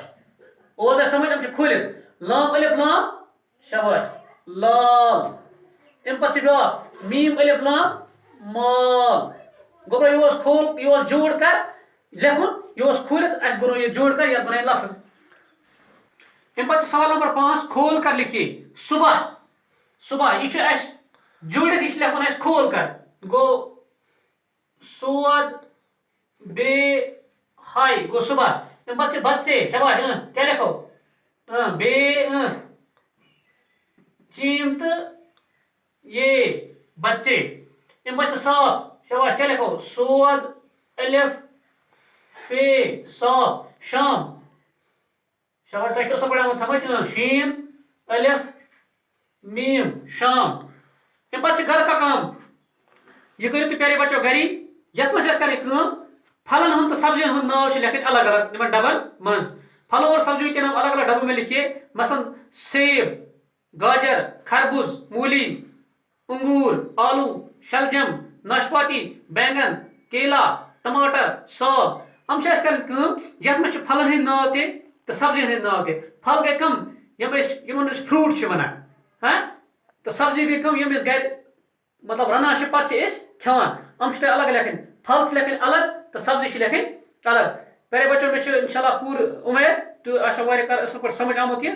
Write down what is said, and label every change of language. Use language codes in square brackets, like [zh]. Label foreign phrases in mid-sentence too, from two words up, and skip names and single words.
[ks] اوس اَسہِ سمجھ یِم چھِ کھوٗلِتھ لام الف لام شاباش لال. امہِ پتہٕ چھِ بیٛاکھ میٖم الف لام مال. گوٚو یہِ اوس کھول یہِ اوس [ur] جوڑ کر [ks] لیکھُن یہِ اوس کھوٗلِتھ اَسہِ بنوو یہِ [ur] جوڑ کر [ks] یتھ بنٲے لفظ. امہِ پتہٕ چھِ [ur] سوال نمبر 5 کھول کر لکھیے. [ks] صبح صبح یہ چھُ اَسہِ جوڑِتھ یہ چھُ لیکھُن اَسہِ [ur] کھول کر. [ks] گوٚو سود بے ہاے گوٚو صبح. امہِ پتہٕ چھِ بچے شاباش کیٛاہ لیکھو بے چیٖم تہٕ یہ بچے. امہِ پتہٕ چھِ صاف شاباش کیٛاہ لیکھو سود الف فے صاف شام شاباش تۄہہِ چھُ اصل پٲٹھۍ آمُت سمجھ شیٖن الف میٖم شام. امہِ پتہٕ چھِ [ur] گھر کا کام. [ks] یہ کٔرِو تُہۍ [ur] پیارے بچو [ks] گری. یتھ منٛز چھِ اَسہِ کَرٕنۍ کٲم پھلن ہُنٛد تہٕ سبزین ہُنٛد ناو چھِ لیکھٕنۍ الگ الگ یِمن ڈبن منٛز. [ur] پھلوں اور سبزیوں کے نام الگ الگ ڈبوں میں لکھیے. مثلاً سیب گاجر خربوز مولی انگور آلو شلجم ناشپاتی بینگن کیلا ٹماٹر ساگ. [ks] ہم چھِ اَسہِ کَرٕنۍ کٲم یتھ منٛز چھِ پھلن ہٕنٛدۍ ناو تہِ تہٕ سبزین ہٕنٛدۍ ناو تہِ. پھل گٔے کم یِمن أسۍ فروٗٹ چھِ وَنان تہٕ سبزی گٔے کم یِم أسۍ گرِ مطلب رنان چھِ پتہٕ چھِ أسۍ کھٮ۪وان. یِم چھِ تۄہہِ الگ لیکھٕنۍ. پھل چھِ لیکھٕنۍ الگ تہٕ سبزی چھِ لیکھٕنۍ الگ. [ur] پیارے بچو [ks] مےٚ چھُ [ar] انشاء اللہ [ks] پوٗرٕ اُمید تُہۍ آسیو واریاہ اصل پٲٹھۍ سمجھ آمُت یہِ.